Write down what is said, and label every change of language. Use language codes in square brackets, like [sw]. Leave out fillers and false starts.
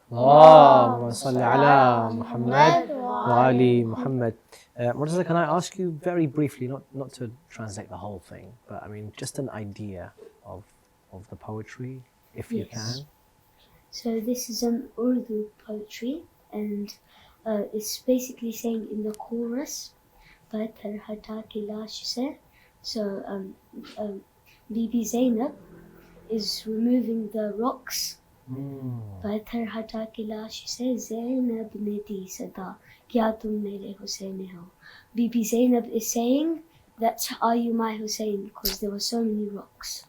[ar] اللهم صل على محمد وعلي Muhammad. [en] Murtaza, can I ask you very briefly, not to translate the whole thing, but I mean just an idea of the poetry, if you can. So this is an Urdu poetry, and it's basically saying in the chorus, [ur] "Pathar hata ke laash se." [en] So Bibi Zainab is removing the rocks. [ur] पत्थर हटा के लाश से ज़ैनब ने दी सदा क्या तुम मेरे हुसैन हो. [en] Bibi Zainab is saying that are you my Hussein, because there were so many rocks.